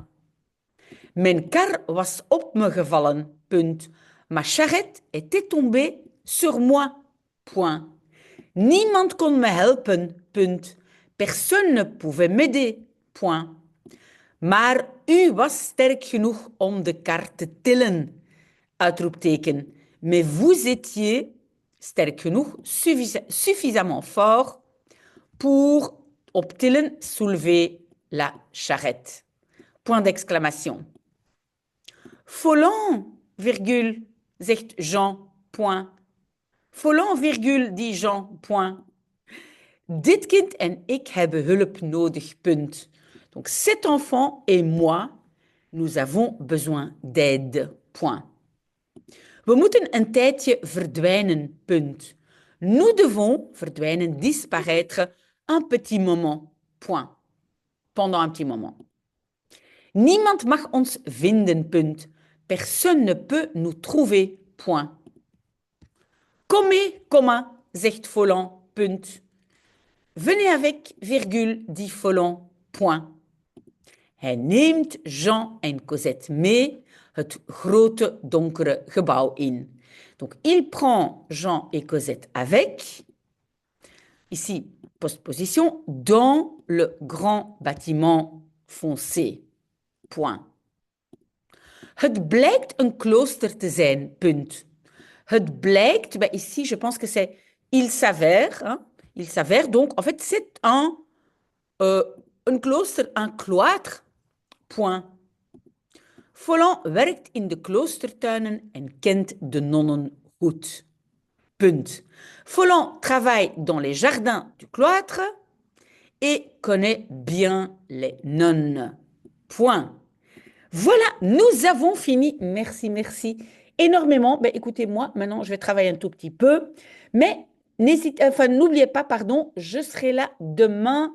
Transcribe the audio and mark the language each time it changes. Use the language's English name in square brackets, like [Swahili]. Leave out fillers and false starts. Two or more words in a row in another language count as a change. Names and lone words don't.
[Dutch] Mijn kar was op me gevallen, punt. [French] Ma charrette était tombée sur moi, point. [Dutch] Niemand kon me helpen, punt. [French] Personne ne pouvait m'aider, point. [Dutch] Maar u was sterk genoeg om de kar te tillen, uitroepteken. [French] Mais vous étiez [Dutch] sterk genoeg, [French] suffisamment fort pour optillen, soulever la charrette. Point d'exclamation. Folland, virgule, zegt Jean, point. Folland, virgule, dit Jean, point. [Dutch] Dit kind en ik hebben hulp nodig, punt. [French] Donc cet enfant et moi, nous avons besoin d'aide, point. [Dutch] We moeten een tijdje verdwijnen, punt. [French] Nous devons, verdwijnen, disparaître, un petit moment, point. Pendant un petit moment. [Dutch] Niemand mag ons vinden, punt. [French] Personne ne peut nous trouver, point. [Dutch] Comez, zegt Folland, punt. [French] Venez avec, virgule, dit Folland, point. [Dutch] Hij neemt Jean en Cosette mee het grote donkere gebouw in. [French] Donc, il prend Jean et Cosette avec, ici, postposition, dans le grand bâtiment foncé. Point. [Dutch] Het blijkt een klooster te zijn, punt. Het blijkt, [French] ben ici, je pense que c'est il s'avère. Hein? Il s'avère, donc, en fait, c'est un klooster, un cloître, point. [Dutch] Folland werkt in de kloostertuinen en kent de nonnen goed. Punt. [French] Folland travaille dans les jardins du cloître et connaît bien les nonnes. Point. Voilà, nous avons fini. Merci, merci énormément. Ben, écoutez, moi, maintenant, je vais travailler un tout petit peu. Mais n'oubliez pas, pardon, je serai là demain.